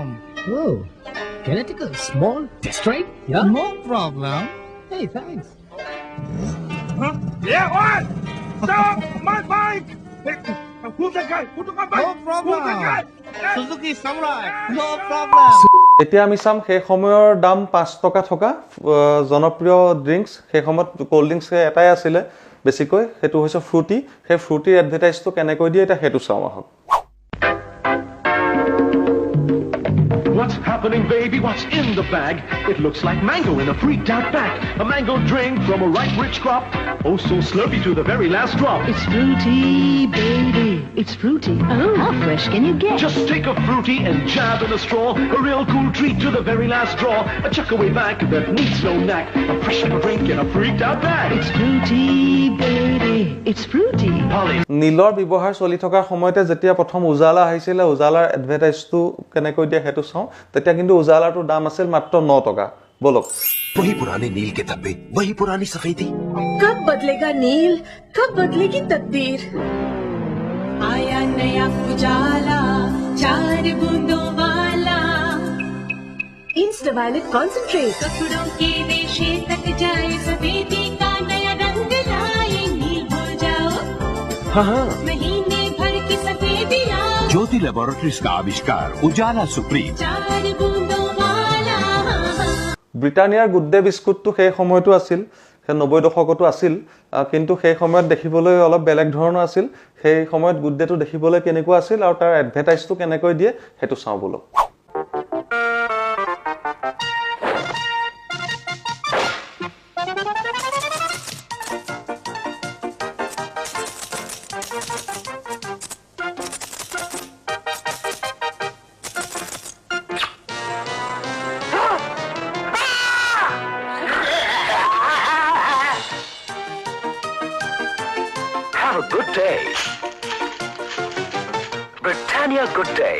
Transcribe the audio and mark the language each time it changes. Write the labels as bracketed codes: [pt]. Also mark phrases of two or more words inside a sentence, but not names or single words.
[en] Oh, can I take a small test ride? Yeah? No problem. Hey, thanks. Yeah, what? Stop my bike! Who's the guy? Who took my bike? No problem. Who's the guy? Suzuki Samurai. No problem. [as] এতিয়া আমি চাম সেই সময়ৰ দাম 5 টকা থকা জনপ্ৰিয় ড্ৰিংকস সেই সময়ত [en] cold drinks [as] এটাই আছিল বেছিকৈ হেতু হৈছে ফ্ৰুটি সেই ফ্ৰুটিৰ এডভাৰটাইজটো কেনেকৈ দিয়ে এটা হেতু চাওঁ আহক [en] What's happening, baby? What's in the bag? It looks like mango in a freaked out pack. A mango drink from a ripe, rich crop. Oh, so slurpy to the very last drop. It's fruity, baby. It's fruity. Oh, how fresh can you get? Just take a fruity and jab in a straw. A real cool treat to the very last draw. A chuck away back that needs no knack. A fresh drink in a freaked out bag. It's fruity, baby. It's fruity. Polly. [as] নীলৰ ব্যৱহাৰ চলি থকাৰ সময়তে যেতিয়া প্ৰথম উজালা আহিছিল উজালাৰ এডভাৰটাইজটো কেনেকৈ দিয়ে হেতু চাওঁ তেতিয়া কিন্তু উজালাটোৰ দাম আছিল মাত্ৰ 9 টকা বলক [hi] वही पुराने नील के धब्बे वही पुरानी सफेदी कब बदलेगा नील कब बदलेगी तकदीर आया नया उजाला 4 बूंदों वाला [en] insta violet concentrate [hi] कपड़ों के रेशे तक जाए सफेदी का नया रंग लाए नील हो जाओ हाँ महीने भर की सफेदियां ज्योति लेबोरेटरीज का आविष्कार उजाला सुप्रीम 4 बूंदों वाला [as] ব্ৰিটানিয়াৰ গুড ডে বিস্কুটটো সেই সময়টো আছিল সেই 90 দশকতো আছিল কিন্তু সেই সময়ত দেখিবলৈ অলপ বেলেগ ধৰণৰ আছিল সেই সময়ত গুড ডেটো দেখিবলৈ কেনেকুৱা আছিল আৰু তাৰ এডভাৰটাইজটো কেনেকৈ দিয়ে হেতু চাওঁ বলক [en] Have a good day. Britannia Good Day.